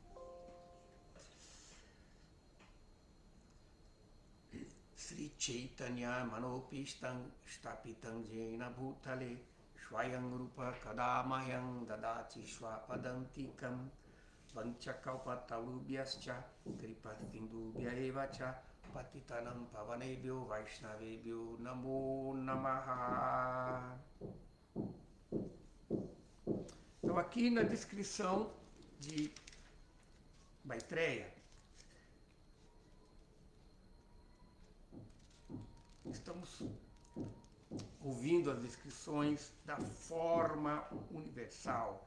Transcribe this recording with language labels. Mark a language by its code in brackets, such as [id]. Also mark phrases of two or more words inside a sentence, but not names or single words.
[sa] Sri Chaitanya Manopistam Stapitam Jena Bhutale Swayam Rupa Kadamayam Dadati Swapadantikam Vanchakalpatarubhyascha Kripasindubhya evacha Patitanam Pavanebhyo Vaishnavebhyo Namo Namaha. [pt] Então aqui na descrição de Maitreya estamos ouvindo as descrições da forma universal.